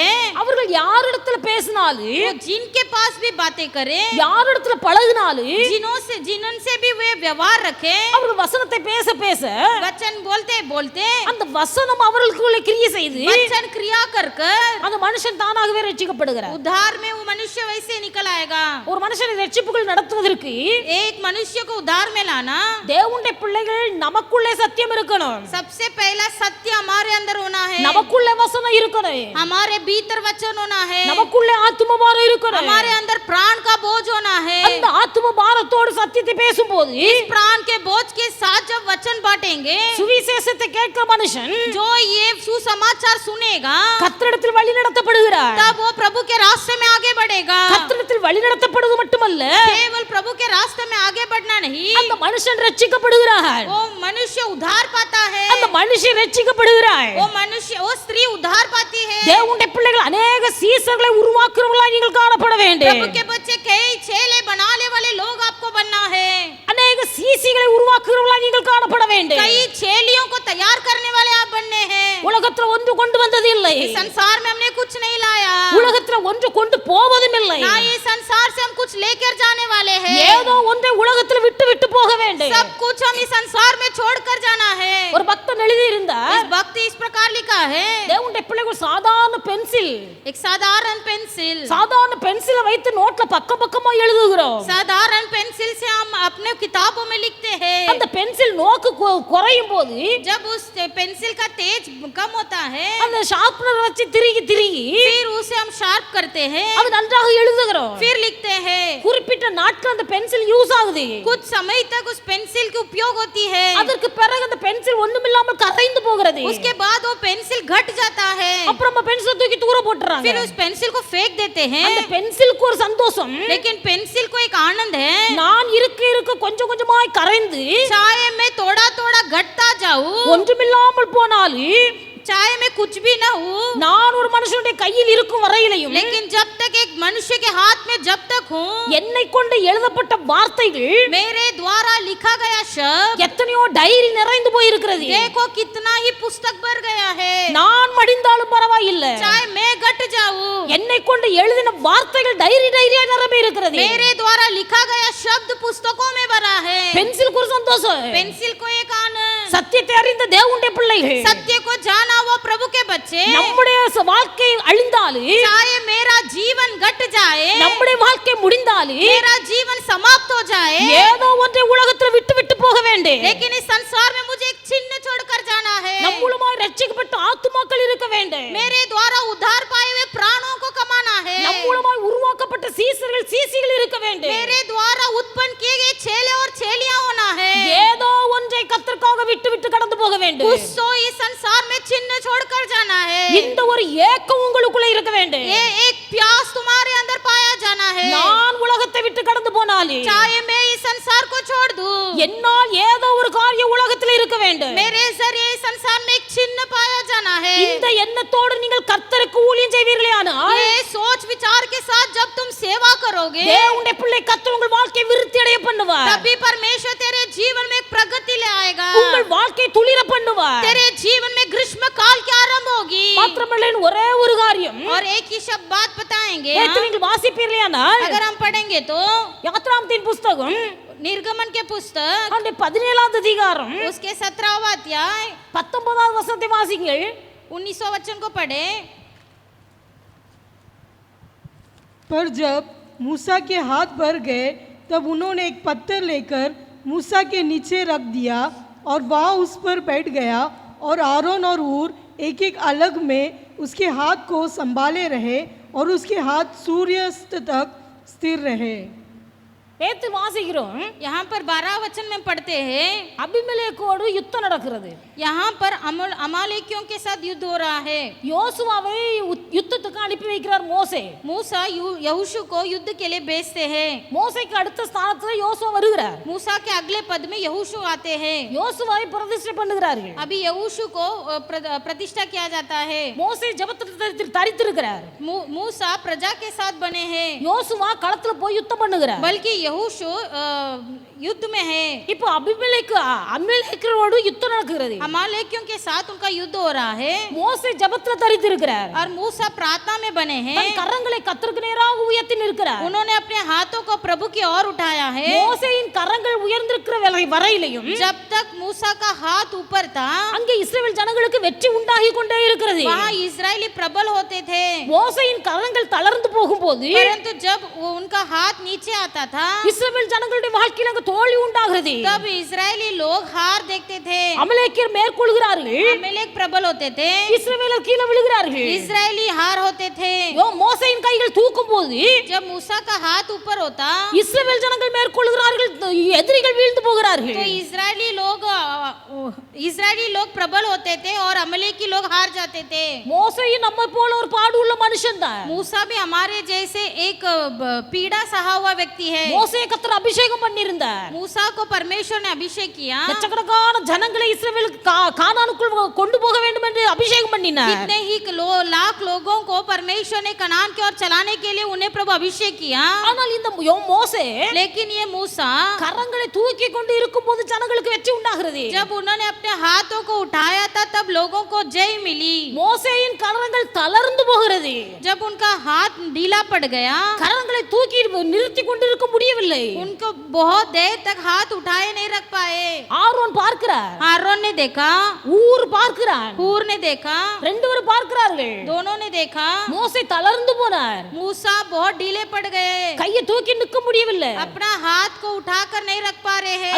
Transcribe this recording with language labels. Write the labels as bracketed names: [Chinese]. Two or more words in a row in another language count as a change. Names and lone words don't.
[Tamil] அவர்கள் யாரிடத்துல பேசினாலும், [Hindi] वो जिनके पास भी बातें करे, [Tamil] யாரிடத்துல பழகினாலும், [Hindi] जिनसे भी वे व्यवहार रखे, [Tamil] அவர்கள் वचनத்தை பேச பேச [Hindi] वचन बोलते बोलते [Tamil] அந்த வசனம் அவர்களுக்குள்ளே கிரியை செய்து [Hindi] वचन क्रिया कर कर [Tamil] அந்த மனுஷன் தானாகவே ரட்சிக்கப்படுகிறார். [Hindi] उद्धार में वो मनुष्य वैसे निकल आएगा। [Tamil] ஒரு மனுஷனை ரட்சிப்புக்குள் நடத்துவதற்கு [Hindi] एक मनुष्य को उद्धार में लाना, [Tamil] தேவனுடைய பிள்ளைகள் நமக்குள்ளே சத்தியம் இருக்கணும், [Hindi] सबसे पहला सत्य हमारे अंदर होना है, [Tamil] நமக்குள்ளே வசனம் இருக்கணும், [Hindi] हमारे भीतर वचन होना है, [Tamil] நமக்குள்ளே ஆத்தும பாரம் இருக்கணும். [Hindi] हमारे अंदर प्राण का बोझ होना है। [Tamil] அந்த ஆத்தும பாரத்தோடு சத்தியத்தை பேசும்போது [Hindi] इस प्राण के बोझ के साथ जब वचन बांटेंगे, [Tamil] சுவிசேஷத்தை கேட்கிற மனுஷன் [Hindi] जो ये सुसमाचार सुनेगा, [Tamil] கர்த்தரிடத்தில் வழி நடத்தப்படுகிறார். [Hindi] तब वो प्रभु के रास्ते में आगे बढ़ेगा। [Tamil] கர்த்தரிடத்தில் வழி நடத்தப்படுவது மட்டுமல்ல, [Hindi] केवल प्रभु के रास्ते में आगे बढ़ना नहीं, [Tamil] அந்த மனுஷன் ரட்சிக்கப்படுகிறார். [Hindi] वो मनुष्य उद्धार पाता है, [Tamil] அந்த மனுஷன் ரட்சிக்கப்படுகிறார். [Hindi] वो मनुष्य वो स्त्री उद्धार पाती है। [Tamil] தேவனுடைய பிள்ளைகள் अनेक சீசர்களை உருவாக்குறவர்களாய் நீங்கள் காணப்பட வேண்டும். [Hindi] प्रभु के बच्चे कई चेले बनाने वाले लोग आपको बनना है, [Tamil] अनेक சீசிகளை உருவாக்குறவர்களாய் நீங்கள் காணப்பட வேண்டும். [Hindi] कई चेलियों को तैयार करने वाले आप बनने हैं। [Tamil] உலகத்துல ஒன்று கொண்டு வந்தது இல்லை, [Hindi] इस संसार में हमने कुछ नहीं लाया, [Tamil] உலகத்துல ஒன்று கொண்டு போவதும் இல்லை. [Hindi] ना ये संसार से हम कुछ लेकर जाने वाले हैं। [Tamil] ஏதோ ஒன்றை உலகத்தில் விட்டு விட்டு போக வேண்டும். [Hindi] सब कुछ हम इस संसार में छोड़कर जाना है। [Tamil] ஒரு பக்தன் எழுதி இருந்தார், [Hindi] इस भक्ति इस प्रकार लिखा है, [Tamil] தேவனுடைய பிள்ளைகள் சாதாரண பென்சில், [Hindi] एक साधारण पेंसिल, [Tamil] சாதாரண பென்சிலை வைத்து நோட்ல பக்கம் பக்கமா எழுதுகிறோம். [Hindi] साधारण पेंसिल से हम अपने किताबों में लिखते हैं। [Tamil] அந்த பென்சில் நோக்கு குறையும் போது [Hindi] जब उस पेंसिल का तेज कम होता है, [Tamil] அந்த ஷார்ப்னர் வச்சு திருகி [Hindi] फिर उसे हम शार्प करते हैं, [Tamil] அது நன்றாக எழுதுகிறோம். [Hindi] फिर लिखते हैं। [Tamil] குறிப்பிட்ட நாட்கள் அந்த பென்சில் யூஸ் ஆகுது, [Hindi] कुछ समय तक उस पेंसिल की उपयोग होती है, [Tamil] அதற்கு பிறகு அந்த பென்சில் ஒண்ணுமில்லாமல் கரைந்து போகிறது. [Hindi] उसके बाद वो पेंसिल घट जाता है, [Tamil] அப்புறம் நம்ம பென்சிலை தூக்கி தூர போட்டுறாங்க. [Hindi] फिर उस पेंसिल को फेंक देते हैं। [Tamil] அந்த பென்சிலுக்கு ஒரு சந்தோஷம், [Hindi] लेकिन पेंसिल को एक आनंद है, [Tamil] நான் இருக்க இருக்க கொஞ்சம் கொஞ்சமாய் கரைந்து [Hindi] चाहे मैं थोड़ा थोड़ा घटता जाऊं, [Tamil] ஒன்றுமில்லாமல் போனாலும் [Hindi] चाहे मैं कुछ भी ना हूँ, [Tamil] நான் ஒரு மனுஷனுடைய கையில் இருக்கும் வரையிலையும், [Hindi] लेकिन जब तक एक मनुष्य के हाथ में जब तक हूँ, [Tamil] என்னை கொண்டு எழுதப்பட்ட வார்த்தைகள் [Hindi] मेरे द्वारा लिखा गया शब्द, [Tamil] எத்தனையோ டைரி நிறைந்து போய் இருக்கிறது. [Hindi] देखो कितना ही पुस्तक भर गया है। [Tamil] நான் மடிந்தாலும் பரவாயில்லை, [Hindi] चाहे मैं घट जाऊं, [Tamil] என்னை கொண்டு எழுதின வார்த்தைகள் டைரி டைரியா நிரம்பி இருக்கிறது. [Hindi] मेरे द्वारा लिखा गया शब्द पुस्तकों में भरा है। [Tamil] பென்சிலுக்கு ஒரு சந்தோஷம், [Hindi] पेंसिल को एक आनंद, [Tamil] சத்தியத்தை அறிந்த தேவனுடைய பிள்ளைகள், [Hindi] सत्य को जाना वो प्रभु के बच्चे, [Tamil] நம்முடைய வாழ்க்கை அழிந்தாலும், [Hindi] चाहे मेरा जीवन घट जाए, [Tamil] நம்முடைய வாழ்க்கை முடிந்தாலும், [Hindi] मेरा जीवन समाप्त हो जाए, [Tamil] ஏதோ ஒன்றை உலகத்தில் விட்டு விட்டு போக வேண்டும். வேண்டும். [Hindi] लेकिन इस संसार में मुझे एक चिन्ह छोड़कर जाना है. [Tamil] நம் மூலமாய் ரட்சிக்கப்பட்ட ஆத்துமாக்கள் இருக்க வேண்டும். [Hindi] मेरे द्वारा उद्धार पाए हुए प्राणों को कमाना है. [Tamil] நம் மூலமாய் உருவாக்கப்பட்ட சீசர்கள் சீசிகள் இருக்க வேண்டும். [Hindi] मेरे द्वारा उत्पन्न किए गए चेले और चेलियां होना है. [Tamil] ஏதோ ஒன்றை கர்த்தருக்காக விட்டு விட்டு கடந்து போக வேண்டும். [Hindi] कुछ तो इस संसार में चिन्ह छोड़कर जाना है. [Tamil] இந்த ஒரு ஏக்கம் உங்களுக்குள்ள இருக்க வேண்டும். [Hindi] ये एक प्यास तुम्हारे अंदर पाया जाना है. [Tamil] நான் உலகத்தை விட்டு கடந்து போனாலே [Hindi] चाहे मैं इस संसार को छोड़ दूं, [Tamil] என்னால் ஏதோ ஒரு காரியம் உலகத்தில் இருக்க வேண்டும். [Hindi] मेरे जरिए इस संसार में एक चिन्ह पाया जाना है. [Tamil] இந்த எண்ணத்தோடு நீங்கள் கர்த்தருக்கு ஊழியம் செய்வீர்களேயானால் [Hindi] ये सोच विचार के साथ जब तुम सेवा करोगे, [Tamil] தேவனுடைய பிள்ளை கர்த்தர் உங்கள் வாழ்க்கையை விருத்தி அடைய பண்ணுவார். [Hindi] तभी परमेश्वर तेरे जीवन में एक प्रगति ले आएगा. [Tamil] உங்கள் வாழ்க்கையை துளிர பண்ணுவார். [Hindi] तेरे जीवन में ग्रीष्म काल की आरंभ होगी. [Tamil] மாத்திரமல்ல ஒரே ஒரு காரியம் [Hindi] और एक ही शब्द बात बताएंगे. [Tamil] நேற்று நீங்கள் வாசிப்பீர்களேயானால் [Hindi] अगर हम पढ़ेंगे तो [Tamil] யாத்ராமத்தின் புஸ்தகம் [Hindi] निर्गमन के पुस्तक [Tamil] அந்த 17வது அதிகாரம் [Hindi] उसके 17वां अध्याय [Tamil] 19வது வசனத்தை வாசிங்கள். [Hindi] 19वां वचन को पढ़े. पर जब मूसा के हाथ भर गए तब उन्होंने एक पत्थर लेकर मूसा के नीचे रख दिया और वहाँ उस पर बैठ गया और आरोन और ऊर एक एक अलग में उसके हाथ को संभाले रहे और उसके हाथ सूर्यास्त तक स्थिर रहे. [Tamil] நேற்று வாசிக்கிறோம் [Hindi] यहाँ पर 12 वचन में पढ़ते हैं, [Tamil] அபிமெலேக்கோடு யுத்தம் நடக்கிறது. [Hindi] यहाँ पर अमालेकियों के साथ युद्ध हो रहा है. [Tamil] யோசுவாவை யுத்தத்துக்கு அனுப்பி வைக்கிறார் மோசே. [Hindi] मूसा यहोशू को युद्ध के लिए भेजते हैं. [Tamil] மோசேக்கு அடுத்த ஸ்தானத்துல யோசுவா வருகிறார். [Hindi] मूसा के अगले पद में यहोशू आते हैं. [Tamil] யோசுவாவை பிரதிஷ்டை பண்ணுகிறார்கள். [Hindi] अभी यहोशू को प्रतिष्ठा किया जाता है. [Tamil] மோசே ஜெபத்தில் தரித்திருக்கிறார். [Hindi] मूसा प्रजा के साथ बने हैं. [Tamil] யோசுவா களத்துல போய் யுத்தம் பண்ணுகிறார். [Hindi] बल्कि यहोशू युद्ध में है. [Tamil] இப்போ அபிமெலேக்கோடு யுத்தம் நடக்கிறது. [Hindi] अमालेकियों के साथ उनका युद्ध हो रहा है. [Tamil] மோசே ஜெபத்துல தரித்திருக்கிறார். [Hindi] और मूसा प्रार्थना में बने हैं. [Tamil] தன் கரங்களை கர்த்தருக்கு நேராக உயர்த்தி நிற்கிறார். [Hindi] उन्होंने अपने हाथों को प्रभु की ओर उठाया है. [Tamil] மோசேயின் கரங்கள் உயர்ந்திருக்கிற வரையிலையும் [Hindi] जब तक मूसा का हाथ ऊपर था, [Tamil] அங்கே இஸ்ரவேல் ஜனங்களுக்கு வெற்றி உண்டாகி கொண்டே இருக்கிறது. [Hindi] वहाँ इस्राएली प्रबल होते थे. [Tamil] மோசேயின் கரங்கள் தளர்ந்து போகும்போது [Hindi] परंतु जब उनका हाथ नीचे आता था, [Tamil] இஸ்ரவேல் ஜனங்களுடைய வாழ்க்கையில அங்க தோல்வி உண்டாகிறது. [Hindi] तब इस्राएली लोग हार देखते थे. [Tamil] அமலேக்கியர் மேற்கொள்கிறார்கள். [Hindi] अमालेक प्रबल होते थे. [Tamil] இஸ்ரவேலர் கீழே விழுகிறார்கள். [Hindi] इस्राएली हार होते थे. [Tamil] மோசேயின் கைகள் தூக்கும்போது [Hindi] जब मूसा का हाथ ऊपर होता, [Tamil] இஸ்ரவேல் ஜனங்கள் மேற்கொள்கிறார்கள், எதிரிகள் வீழ்ந்து போகிறார்கள். [Hindi] तो इस्राएली लोग प्रबल होते थे और अमलेकी लोग हार जाते थे. [Tamil] மோசேயும் நம்ம போல ஒரு பாடு உள்ள மனுஷன் தான். [Hindi] मूसा भी हमारे जैसे एक पीड़ा सहा हुआ व्यक्ति है. [Tamil] மோசே கர்த்தர் அபிஷேகம் பண்ணியிருந்தார். [Hindi] मूसा को परमेश्वर ने अभिषेक किया. [Tamil] லட்சக்கணக்கான ஜனங்களை இஸ்ரவேலுக்கு கானானுக்குள் கொண்டு போக வேண்டும் என்று அபிஷேகம் பண்ணினார். [Hindi] कितने ही लाख लोगों को परमेश्वर ने कनान की ओर चलाने के लिए उन्हें प्रभु अभिषेक किया. [Tamil] ஆனால் இந்த மோசே [Hindi] लेकिन ये मूसा [Tamil] கரங்களை தூக்கி கொண்டு இருக்கும்போது ஜனங்களுக்கு வெற்றி உண்டாகிறது. [Hindi] जब उन्होंने अपने हाथों को उठाया था तब लोगों को जय मिली. [Tamil] மோசேயின் கரங்கள் தளர்ந்து போகிறது. [Hindi] जब उनका हाथ ढीला पड़ गया, [Tamil] கரங்களை தூக்கி நிறுத்தி கொண்டிருக்க முடியவில்லை. [Hindi] उनको बहुत देर तक हाथ उठाए नहीं रख पाए. [Tamil] ஆரோன் பார்க்கிறார். [Hindi] आरोन ने देखा, [Tamil] ஊர் பார்க்கிறார். [Hindi] हूर ने देखा, [Tamil] ரெண்டு பேரும் பார்க்கிறார்கள். [Hindi] दोनों ने देखा. [Tamil] மோசே தளர்ந்து போனார். [Hindi] मूसा बहुत ढीले पड़ गए. [Tamil] கையை தூக்கி நிற்க முடியவில்லை. [Hindi] अपना हाथ को उठाकर नहीं रख पा रहे हैं.